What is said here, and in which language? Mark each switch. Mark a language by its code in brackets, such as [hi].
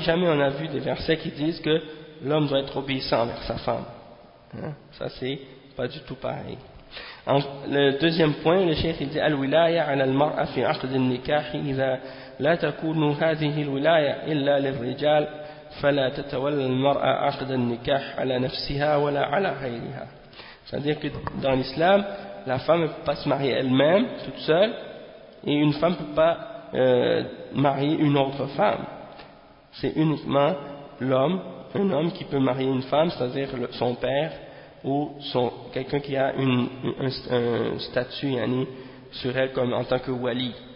[fr] Jamais on a vu des versets qui disent que l'homme doit être obéissant envers sa femme. Ça c'est pas du tout pareil. Le deuxième point, le cheikh il dit [ar] al-wilaya 'ala al-mar'a fi 'aqd an-nikah idha لا تكون هذه الولاية إلا للرجال فلا تتولى المرأة عقد النكاح على نفسها ولا على غيرها. [fr] C'est-à-dire que dans l'islam, la femme ne peut pas se marier elle-même, toute seule, et une femme ne peut pas marier une autre femme. C'est uniquement l'homme, un homme qui peut marier une femme, c'est-à-dire son père ou quelqu'un qui a un statut yani, sur elle comme en tant que wali.